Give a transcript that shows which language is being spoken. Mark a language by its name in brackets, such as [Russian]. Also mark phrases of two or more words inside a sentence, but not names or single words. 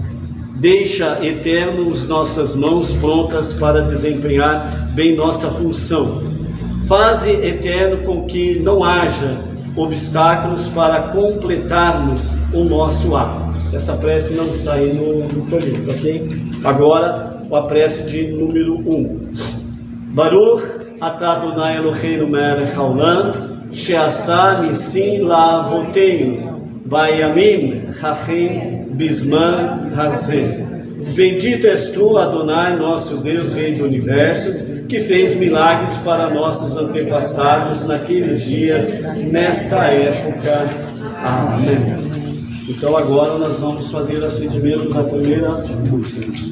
[Portuguese] Deixa, Eterno, as nossas mãos prontas para desempenhar bem nossa função. Faze, Eterno, com que não haja obstáculos para completarmos o nosso ato. Essa prece não está aí no folheto, ok? Agora, a prece de número 1. [Hebrew] ברוך אתה אדוני אלוהינו מלך העולם, שעשה נסים לאבותינו, בימים ההם בזמן הזה. [Portuguese] Bendito és tu, Adonai, nosso Deus, Rei do Universo, que fez milagres para nossos antepassados naqueles dias, nesta época. Amém. Então agora nós vamos fazer o acendimento da primeira luz.